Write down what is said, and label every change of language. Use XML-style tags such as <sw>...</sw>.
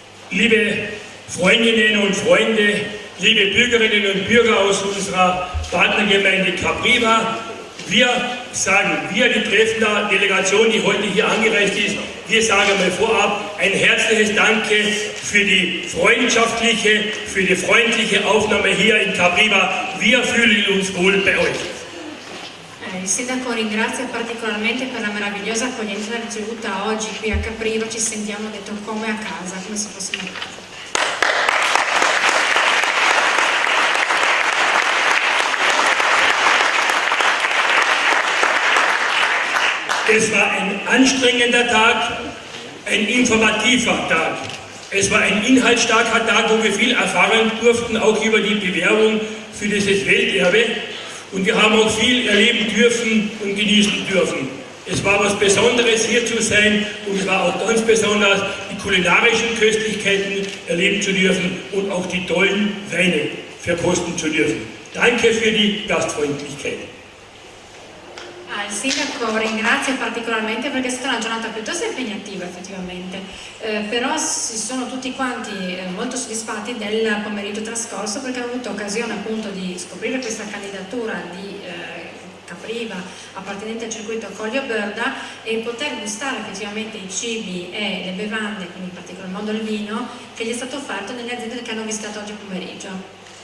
<de>Liebe Freundinnen und Freunde, liebe Bürgerinnen und Bürger aus unserer Partnergemeinde Capriva, wir die Treffener Delegation, die heute hier angereist ist, wir sagen mal vorab ein herzliches Danke für die freundschaftliche, für die freundliche Aufnahme hier in Capriva. Wir fühlen uns wohl bei euch.</de> <it>Il sindaco ringrazia particolarmente per la meravigliosa accoglienza ricevuta oggi qui a Capriva. Ci sentiamo detto come a casa, come se fossimo a casa.</it> <de>Es war ein anstrengender Tag, ein informativer Tag. Es war ein inhaltsstarker Tag, wo wir viel erfahren durften, auch über die Bewerbung für dieses Welterbe. Und wir haben auch viel erleben dürfen und genießen dürfen. Es war was Besonderes, hier zu sein, und es war auch ganz besonders, die kulinarischen Köstlichkeiten erleben zu dürfen und auch die tollen Weine verkosten zu dürfen. Danke für die Gastfreundlichkeit.</de> <it>Il sindaco ringrazia particolarmente perché è stata una giornata piuttosto impegnativa effettivamente, però si sono tutti quanti molto soddisfatti del pomeriggio trascorso, perché hanno avuto occasione appunto di scoprire questa candidatura di Capriva appartenente al circuito Collio Birda e poter gustare effettivamente i cibi e le bevande, quindi in particolar modo il vino, che gli è stato offerto nelle aziende che hanno visitato oggi pomeriggio.</it>